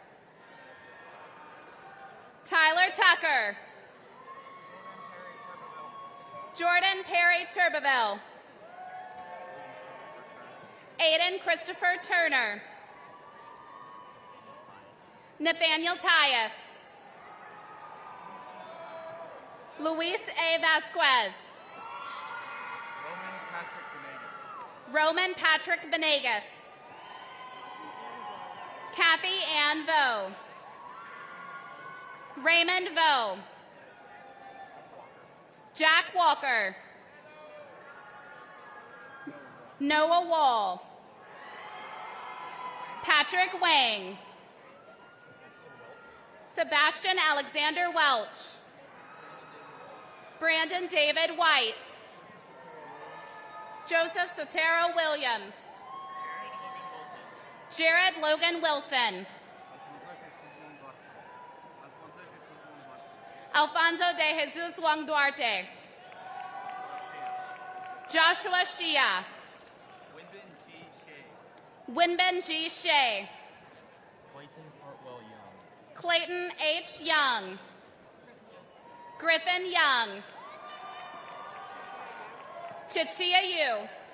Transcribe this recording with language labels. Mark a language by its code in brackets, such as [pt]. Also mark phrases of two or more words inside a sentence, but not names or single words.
[en] Tyler Tucker. Jordan Perry Turbeville. Aiden Christopher Turner. Nathaniel Tyus. Luis A. Vasquez. Roman Patrick Venegas. Kathy Ann Vo. Raymond Vo. Jack Walker. Noah Wall. Patrick Wang. Sebastian Alexander Welch. Brandon David White. Joseph Sotero Williams. Jared Logan Wilson. Alfonso de Jesus Wang Duarte. Joshua Shia. Winben G. Shea. Clayton H. Young. Griffin Young. Chichia Yu.